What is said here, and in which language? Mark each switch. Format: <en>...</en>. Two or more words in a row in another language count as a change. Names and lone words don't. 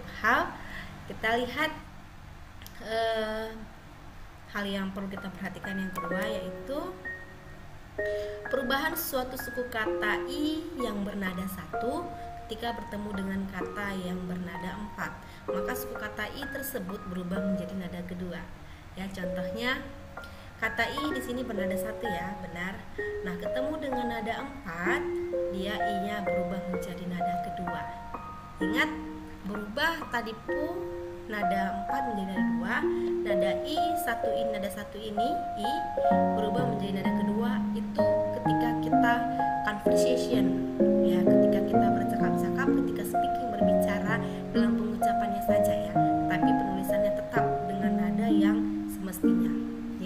<id>Kita lihat hal yang perlu kita perhatikan yang kedua, yaitu perubahan suatu suku kata i yang bernada 1 ketika bertemu dengan kata yang bernada 4, maka suku kata i tersebut berubah menjadi nada kedua ya. Contohnya kata i di sini bernada 1 ya, benar. Nah, ketemu dengan nada 4, dia i-nya berubah menjadi nada kedua. Ingat, berubah tadi pu nada 4 menjadi nada 2, nada i, nada 1 ini i berubah menjadi nada kedua itu ketika kita conversation ya, ketika kita bercakap-cakap, ketika speaking, berbicara dalam pengucapannya saja ya, tapi penulisannya tetap dengan nada yang semestinya ya.</id>